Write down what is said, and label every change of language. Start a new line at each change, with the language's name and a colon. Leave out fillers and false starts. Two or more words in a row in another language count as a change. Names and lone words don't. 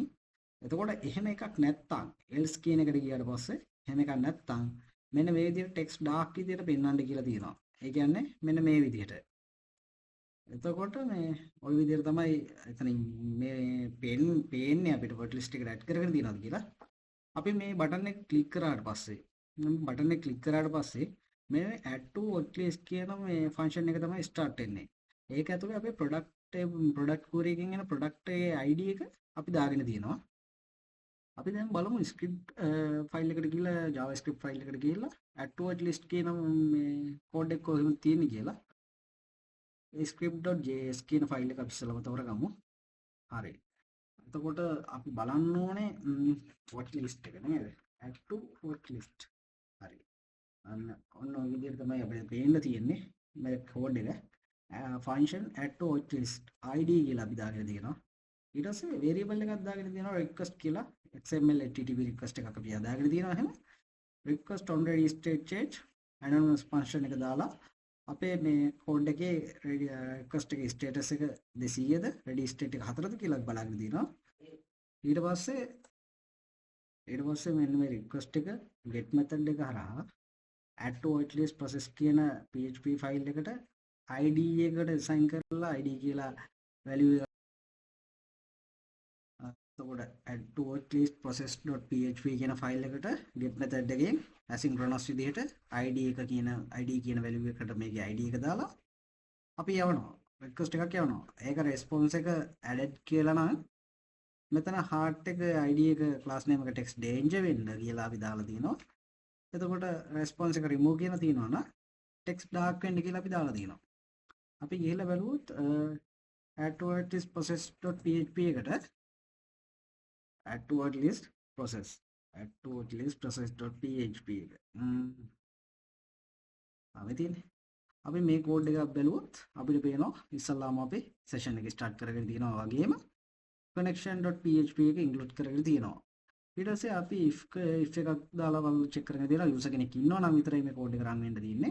Sinhala: එතකොට එහෙම එකක් නැත්තම් else කියන එකට ගියාට පස්සේ එහෙම එකක් නැත්තම් මෙන්න මේ විදිහට
English: text dark
Sinhala: විදිහට පෙන්වන්න කියලා තියෙනවා. ඒ කියන්නේ මෙන්න මේ විදිහට. එතකොට මේ ওই විදිහට තමයි එතනින් මේ පේන්නේ අපිට
English: watch list
Sinhala: එකට add කරගෙන තියෙනවද කියලා. අපි මේ බටන් එක ක්ලික් කරාට පස්සේ මේ
English: add to watch list
Sinhala: කියන මේ function එක තමයි start වෙන්නේ. ඒක ඇතුලේ අපේ
English: product query
Sinhala: එකෙන් එන
English: product id
Sinhala: එක අපි දාගෙන තියෙනවා. අපි දැන් බලමු
English: script file
Sinhala: එකට ගිහලා
English: JavaScript file
Sinhala: එකට ගිහලා
English: add to watch list
Sinhala: කියන මේ කෝඩ් එක කොහෙද තියෙන්නේ කියලා ඒ script.js කියන ෆයිල් එක අපි ඉස්සෙල්ලාම තෝරගමු. හරි. එතකොට අපි බලන්න ඕනේ
English: watch list
Sinhala: එක නේද?
English: add to watch list.
Sinhala: හරි. අන්න ඔන්න ඔය විදිහට තමයි අපිට පේන්න තියෙන්නේ මේ කෝඩ් එක.
English: function add to watch list id
Sinhala: කියලා අපි දාගෙන තියෙනවා. ඊට පස්සේ variable එකක් දාගෙන තියෙනවා request කියලා
English: XML HTTP request
Sinhala: එකක් අපි දාගෙන තියෙනවා එහෙම
English: request on ready state change anonymous function
Sinhala: එක දාලා අපේ මේ කෝඩ් එකේ request එකේ status එක 200ද
English: ready state
Sinhala: එක 4ද කියලා බලාගෙන තියෙනවා ඊට පස්සේ මෙන්න මේ request එක
English: get method
Sinhala: එක හරහා
English: add to watchlist process
Sinhala: කියන
English: PHP file
Sinhala: එකට id එකට assign කරලා id කියලා value එතකොට
English: add to watchlist process.php
Sinhala: කියන ෆයිල් එකට
English: get method
Sinhala: එකෙන් asynchronous විදිහට id එක කියන id කියන value එකට මේකේ id එක දාලා අපි යවනවා request එකක් යවනවා ඒක response එක added කියලා නම් මෙතන heart එක id එක
English: class name
Sinhala: එක
English: text danger
Sinhala: වෙන්න කියලා අපි දාලා තිනවා එතකොට response එක remove කියලා තියෙනවා නම්
English: text dark
Sinhala: වෙන්න කියලා අපි දාලා තියෙනවා අපි ගිහලා බලුවොත්
English: add to watchlist process.php
Sinhala: එකට
English: add to watchlist process.php
Sinhala: එක. අපි තියෙන්නේ. අපි මේ කෝඩ් එක බැලුවොත් අපිට පේනවා ඉස්සල්ලාම අපි සෙෂන් එක ස්ටාර්ට් කරගෙන තියෙනවා වගේම connection.php එක ඉන්ක්ලූඩ් කරගෙන තියෙනවා. ඊට පස්සේ අපි if එකක් දාලා බලමු චෙක් කරගෙන දෙනවා යූසර් කෙනෙක් ඉන්නවා නම් විතරයි මේ කෝඩ් එක රන් වෙන්න තියෙන්නේ.